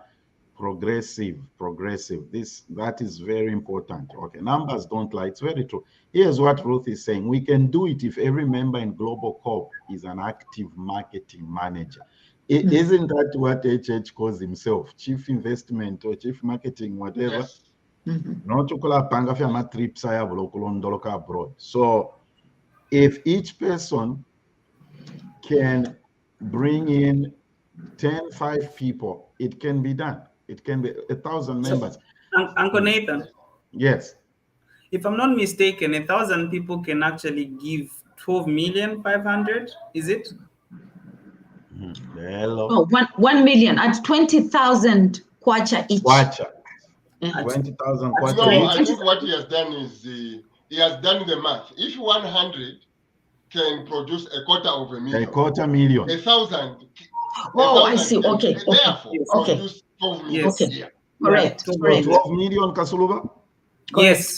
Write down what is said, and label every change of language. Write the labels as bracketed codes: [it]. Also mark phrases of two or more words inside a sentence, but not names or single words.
[en] Progressive. That is very important. Okay, numbers don't lie. It's very true. Here's what Ruth is saying. We can do it if every member in Global Corp is an active marketing manager. Isn't that what HH calls himself? Chief investment or chief marketing, whatever. Yes. Not [bem] panga fya [en] trips abroad. So if each person can bring in 5 people, it can be done. It can be 1,000 members. Uncle Nathan. Yes. If I'm not mistaken, 1,000 people can actually give 12,500,000. Is it? Hello. Oh, 1 million at 20,000 kwacha each. Kwacha. 20,000 kwacha. No, I think what he has done is he has done the math. If 100 can produce a quarter of a million. A quarter million. 1,000. Oh, I see. Okay. Therefore, Okay. produce 12 million. Okay. Yeah. Correct. Yeah. Correct. 12 million, Kasuluba? Yes.